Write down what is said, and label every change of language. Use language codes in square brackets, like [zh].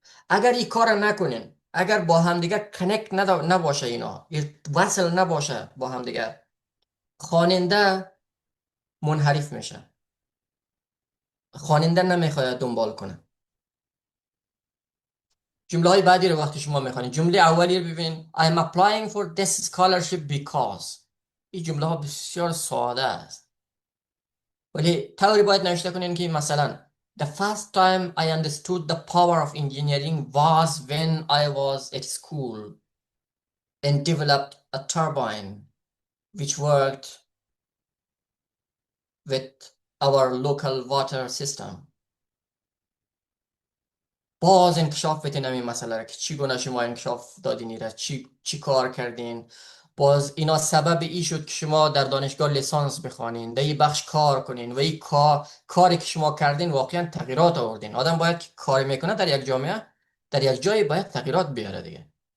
[fa] اگر این کار نکنین، اگر با همدیگه کنکت نباشه، اینا وصل نباشه با همدیگه، خواننده منحرف میشه، خواننده نمیخواد دنبال کنه. جمله های بعدی رو وقتی شما میخوانید، جمله اولی رو ببینید: [en] I am applying for this scholarship because. [fa] این جمله ها بسیار ساده است، ولی طوری باید نوشته کنین که مثلا [en] The first time I understood the power of engineering was when I was at school and developed a turbine which worked with our local water system. [fa] باز انکشاف بتین همین مسئله را که چگونه شما انکشاف دادین، را چی کار کردین. باز اینا سبب ای شد که شما در دانشگاه لیسانس بخوانین، در این بخش کار کنین و این کاری که شما کردین واقعا تغییرات آوردین. آدم باید که کار میکنه در یک جامعه، در یک جای باید تغییرات بیاره دیگه.